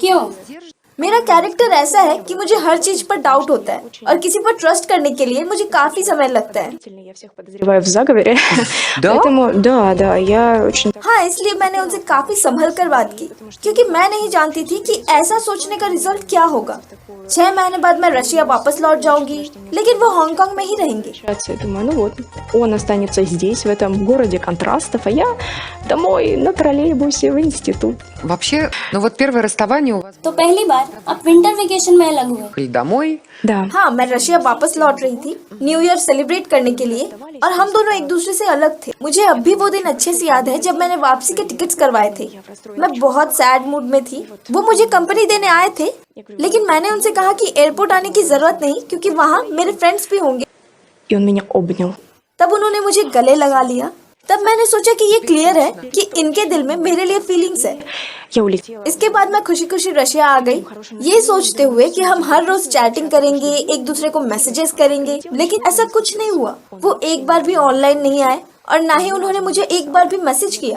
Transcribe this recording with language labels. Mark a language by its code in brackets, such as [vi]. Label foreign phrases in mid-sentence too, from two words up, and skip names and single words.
[hi] क्यों? मेरा कैरेक्टर ऐसा है कि मुझे हर चीज पर डाउट होता है और किसी पर ट्रस्ट करने के लिए मुझे काफी समय लगता है। [ru] Я всех подозреваю в заговоре. Поэтому, да, я очень... [hi] हाँ, इसलिए मैंने उनसे काफी संभल कर बात की, क्योंकि मैं नहीं जानती थी कि ऐसा सोचने का रिजल्ट क्या होगा। 6 महीने बाद मैं रशिया वापस लौट जाऊंगी, लेकिन वो हांगकांग में ही रहेंगे। [ru] Я думаю, ну вот, он останется здесь, в этом городе контрастов, а я домой на троллейбусе в институт. Вообще, ну вот первое расставание у вас [hi] तो पहली बार आप [en] winter vacation [hi] में अलग हुए। [ru] были домой. Да. [hi] हाँ, मैं रशिया वापस लौट रही थी [en] New Year celebrate [hi] करने के लिए, और हम दोनों एक दूसरे से अलग थे। मुझे अब भी वो दिन अच्छे से याद है जब मैंने वापसी के टिकट्स करवाए थे। मैं बहुत [en] sad mood [hi] में थी। वो मुझे कंपनी देने आए थे, लेकिन मैंने उनसे कहा कि एयरपोर्ट आने की जरूरत नहीं, क्योंकि वहाँ मेरे फ्रेंड्स भी होंगे। [ru] И он меня обнял. [hi] तब उन्होंने मुझे गले लगा लिया, तब मैंने सोचा कि ये क्लियर है कि इनके दिल में मेरे लिए फीलिंग्स है। [ru] Я улетела. [hi] इसके बाद मैं खुशी खुशी रशिया आ गई, ये सोचते हुए कि हम हर रोज चैटिंग करेंगे, एक दूसरे को मैसेजेस करेंगे, लेकिन ऐसा कुछ नहीं हुआ। वो एक बार भी ऑनलाइन नहीं आए और ना ही उन्होंने मुझे एक बार भी मैसेज किया।